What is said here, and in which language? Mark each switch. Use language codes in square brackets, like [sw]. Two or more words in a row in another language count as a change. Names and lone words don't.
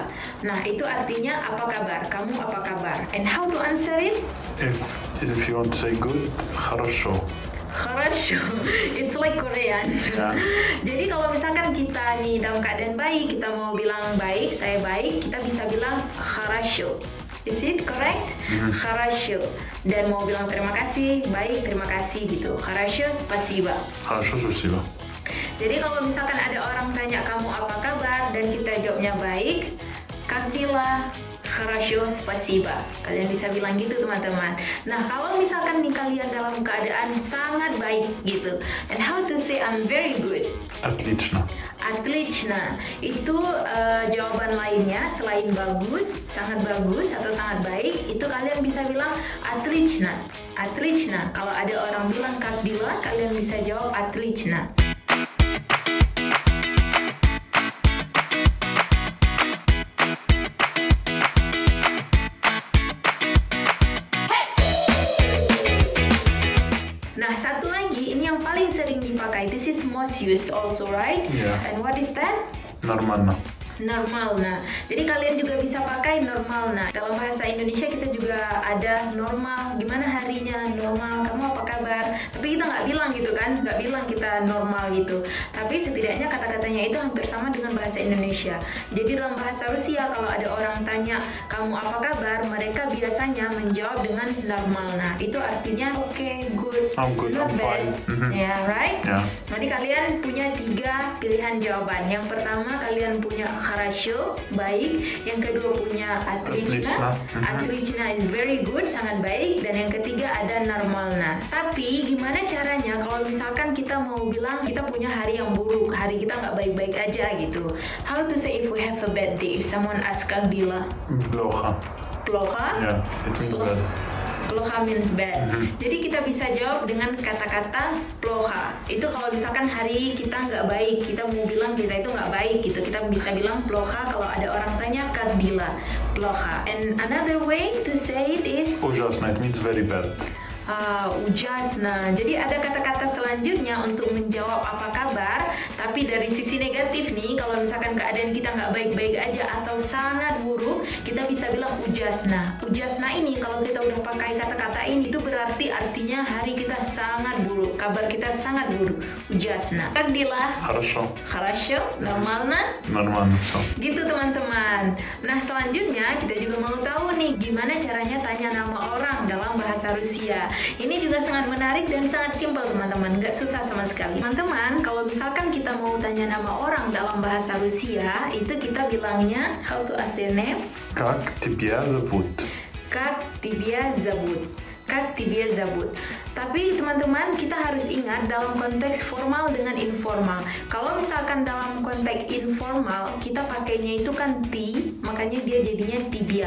[id] Nah, itu artinya apa kabar? Kamu apa kabar? [en] And how to answer it? If you want to say good, [ru] хорошо. Хорошо. [en] It's like Korean. Yeah. [id] Jadi kalau misalkan kita nih dalam keadaan baik, kita mau bilang baik, saya baik, kita bisa bilang хорошо. [en] Is it correct? [ru] Хорошо. [id] Dan mau bilang terima kasih, baik, terima kasih gitu. [ru] Хорошо, спасибо. Хорошо, спасибо. [id] Jadi kalau misalkan ada orang tanya kamu apa kabar dan kita jawabnya baik, [ru] как дела? Хорошо, спасибо. [id] Kalian bisa bilang gitu teman-teman. Nah kalau misalkan nih kalian dalam keadaan sangat baik gitu, [en] and how to say I'm very good? [ru] Отлично. Отлично. [id] Itu jawaban lainnya selain bagus, sangat bagus atau sangat baik, itu kalian bisa bilang отлично. [ru] Отлично. [id] Kalau ada orang bilang [ru] как дела, [id] кalian bisa jawab отлично. Nah, satu lagi, ini yang paling sering dipakai. [en] This is most used also, right? Yeah. And what is that? [ru] Нормально. Нормально. [id] Jadi kalian juga bisa pakai normalna. Dalam bahasa Indonesia kita juga ada normal. Gimana harinya? Normal. Kamu apa kabar? Tapi kita nggak bilang gitu kan? Nggak bilang kita normal gitu. Tapi setidaknya kata-katanya itu hampir sama dengan bahasa Indonesia. Jadi dalam bahasa Rusia kalau ada orang tanya kamu apa kabar, mereka biasanya menjawab dengan normalna. [en] Itu artinya okay, good, I'm good, not I'm bad. fine. Yeah, right? Yeah. [id] Nanti kalian punya 3 pilihan jawaban. Yang pertama kalian punya хорошо, baik. Yang kedua punya отлично. Отлично [en] is very good, [id] sangat baik. Dan yang ketiga ada нормально. Tapi gimana caranya kalau misalkan kita mau bilang kita punya hari yang buruk, hari kita nggak baik-baik aja gitu. [en] How to say if we have a bad day? If someone asks [ru] как дела? Плохо. Плохо? [en] Yeah, it means bad. Ploha means bad. [id] Jadi kita bisa jawab dengan kata-kata ploha. Itu kalau misalkan hari kita nggak baik, kita mau bilang kita itu nggak baik gitu, kita bisa bilang ploha. Kalau ada orang tanya [ru] как дела, плохо. [en] And another way to say it is [ru] Ужасно, [en] it means very bad. [ru] Ужасно. [id] Jadi ada kata-kata selanjutnya untuk menjawab apa kabar, tapi dari sisi negatif nih, kalau misalkan keadaan kita nggak baik-baik aja atau sangat buruk, kita bisa bilang ujasna. Ujasna ini kalau kita udah pakai kata-kata ini, itu berarti artinya hari kita sangat buruk, kabar kita sangat buruk. [ru] Ужасно. Как дела? Хорошо. Хорошо, нормально? Нормально все. [id] Gitu teman-teman. Nah selanjutnya kita juga mau tahu nih gimana caranya tanya nama orang dalam bahasa Rusia. Ini juga sangat menarik dan sangat simpel teman-teman, nggak susah sama sekali. Teman-teman, kalau misalkan kita mau tanya nama orang dalam bahasa Rusia, itu kita bilangnya [en] how to ask their name? [ru] Как тебя зовут? Как тебя зовут? Как тебя зовут? [id] Tapi teman-teman, kita harus ingat dalam konteks formal dengan informal. Kalau misalkan dalam konteks informal, kita pakainya itu kan ti, makanya dia jadinya tibia.